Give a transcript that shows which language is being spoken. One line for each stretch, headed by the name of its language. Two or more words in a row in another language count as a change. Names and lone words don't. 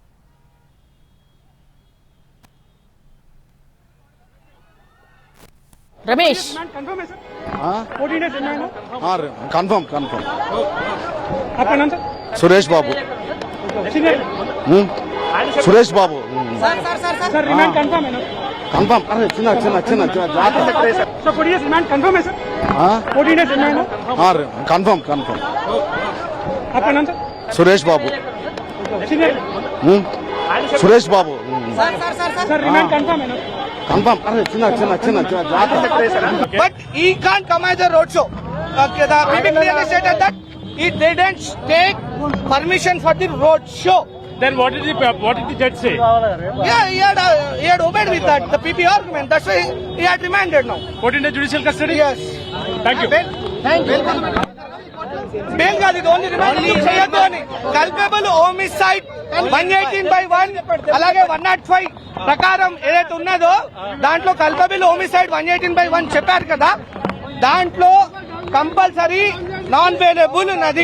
Telugu: రమేష్, కన్ఫర్మ్ సురేష్ బాబు సురేష్ బాబు
Hindi: सर
English: remand confirm
Hindi: है ना?
Telugu: కన్ఫర్మ్. అరే చిన్న
Hindi: सर 40
English: days remand confirm
Hindi: है सर? 40
English: days remand
Hindi: है?
Telugu: కన్ఫర్మ్
Hindi: आपका नाम सर?
Telugu: సురేష్ బాబు సురేష్ బాబు
Hindi: सर
English: remand confirm
Hindi: है ना?
Telugu: కన్ఫర్మ్. అరే చిన్న
English: But he can't come as a road show. Okay, the PB clearly stated that he didn't take permission for the road show. Then what did the judge say? Yeah, he had obeyed with that, the PP argument. That's why he had remanded now. Put in the judicial custody? Yes. Thank you.
Telugu: Bail కాదు, ఇది
English: only remand
Telugu: చేయొద్దు అని.
English: culpable homicide
Telugu: 118/1 అలాగే 105 ప్రకారం ఏదైతే ఉన్నదో దాంట్లో
English: culpable homicide
Telugu: 118/1 చెప్పారు కదా, దాంట్లో
English: compulsory non bailable
Telugu: ఉన్నది.